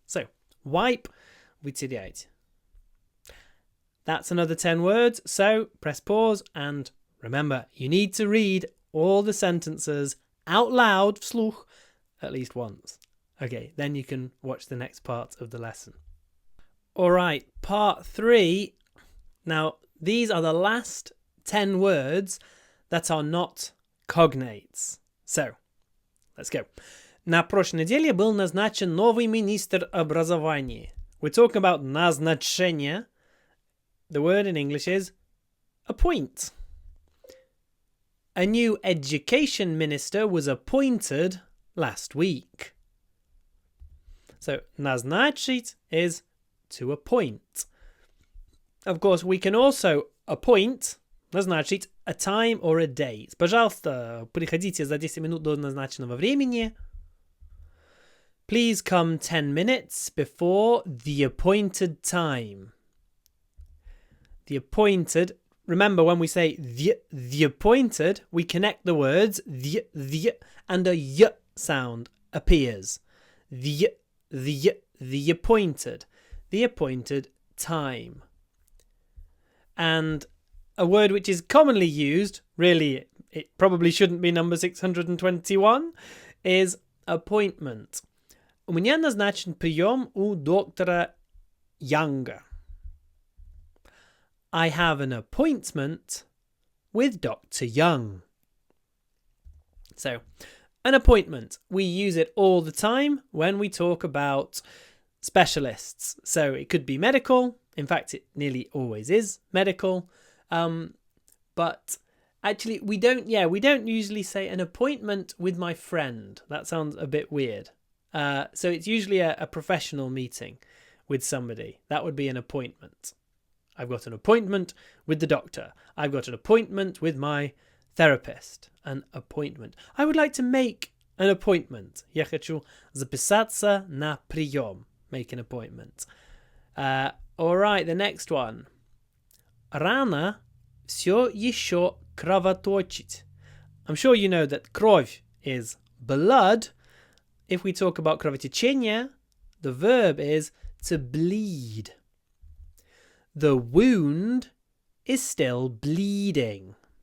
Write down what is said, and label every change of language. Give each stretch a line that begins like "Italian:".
English: So, wipe, вытерять. That's another 10 words, so press pause and remember, you need to read all the sentences out loud, вслух, at least once. Okay, then you can watch the next part of the lesson. Alright, part 3. Now, these are the last 10 words that are not cognates. So, let's go.
Russian: На прошлой неделе был назначен новый министр образования.
English: We're talking about назначение. The word in English is appoint. A new education minister was appointed last week. So, назначить is to appoint. Of course, we can also appoint, назначить, a time or a date.
Russian: Пожалуйста, приходите за 10 минут до назначенного времени.
English: Please come 10 minutes before the appointed time. The appointed, remember when we say the appointed, we connect the words the and a y sound appears. The appointed. The appointed time. And a word which is commonly used, really it probably shouldn't be number 621, is appointment.
Russian: У меня назначен прием у доктора Янга.
English: I have an appointment with Dr. Young. So, an appointment. We use it all the time when we talk about specialists. So it could be medical. In fact, it nearly always is medical. But actually, we don't usually say an appointment with my friend. That sounds a bit weird. So it's usually a professional meeting with somebody. That would be an appointment. I've got an appointment with the doctor. I've got an appointment with my therapist. An appointment. I would like to make an appointment.
Russian: Я хочу записаться на прием.
English: Make an appointment. All right, the next one.
Russian: Рана все еще кровоточит.
English: I'm sure you know that кровь is blood. If we talk about кровотечение, the verb is to bleed. The wound is still bleeding.